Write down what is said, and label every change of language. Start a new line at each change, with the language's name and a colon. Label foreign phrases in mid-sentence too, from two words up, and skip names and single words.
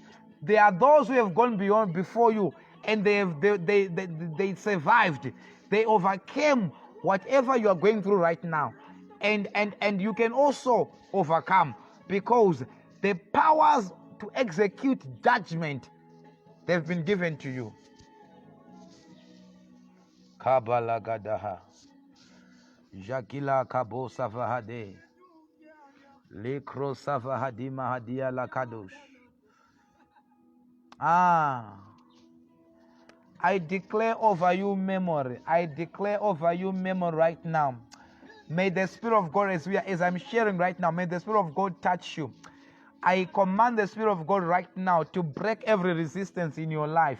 English: There are those who have gone beyond before you, and they survived. They overcame whatever you are going through right now. And you can also overcome, because the powers to execute judgment, they've been given to you. Kabalagadaha. Jakila kabo savahade. Lekro savahadi mahadia lakadosh. I declare over you memory. I declare over you memory right now. May the Spirit of God, as I'm sharing right now, may the Spirit of God touch you. I command the Spirit of God right now to break every resistance in your life.